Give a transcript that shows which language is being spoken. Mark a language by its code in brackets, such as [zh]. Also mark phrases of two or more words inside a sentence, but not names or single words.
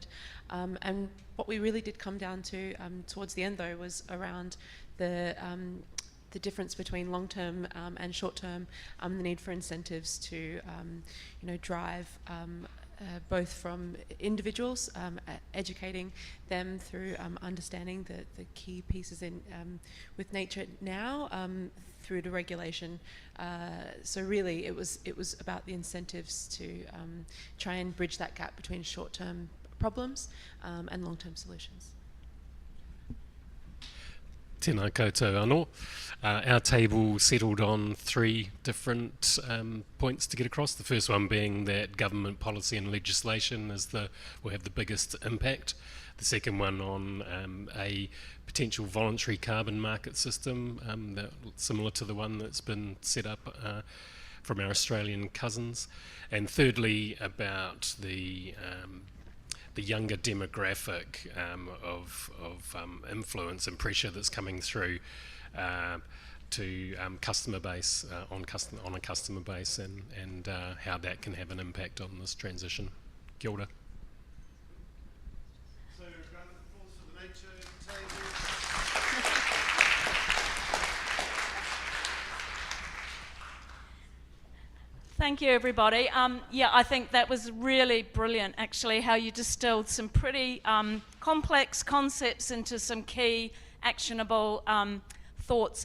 [en] And what we really did come down to towards the end, though, was around the difference between long-term and short-term, the need for incentives to, drive both from individuals, educating them through understanding the key pieces in with nature now, through to regulation. So really, it was about the incentives to try and bridge that gap between short-term problems and long-term solutions. [mi] Tēnā koutou anō. [en] Our table settled on 3 different points to get across. The first one being that government policy and legislation will have the biggest impact. The second one on a potential voluntary carbon market system similar to the one that's been set up from our Australian cousins. And thirdly, about the younger demographic of influence and pressure that's coming through to customer base on a customer base and how that can have an impact on this transition. [mi] Kia ora. [en] So, round of applause for the nature table. Thank you, everybody. I think that was really brilliant, actually, how you distilled some pretty complex concepts into some key actionable thoughts.